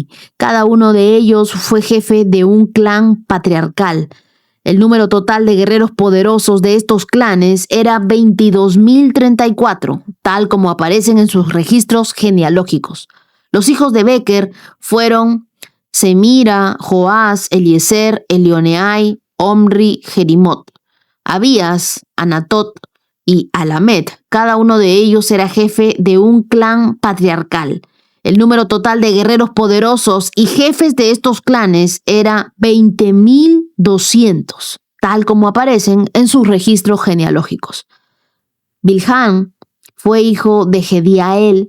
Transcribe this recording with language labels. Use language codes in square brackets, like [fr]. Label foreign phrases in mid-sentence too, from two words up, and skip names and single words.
[es] Cada uno de ellos fue jefe de un clan patriarcal. El número total de guerreros poderosos de estos clanes era 22,034, tal como aparecen en sus registros genealógicos. Los hijos de Bequer fueron Semira, Joás, Eliezer, Elioneai, Omri, Jerimot, Abías, Anatot y Alamet. Cada uno de ellos era jefe de un clan patriarcal. El número total de guerreros poderosos y jefes de estos clanes era 20,200, tal como aparecen en sus registros genealógicos. Bilhán fue hijo de Gediael.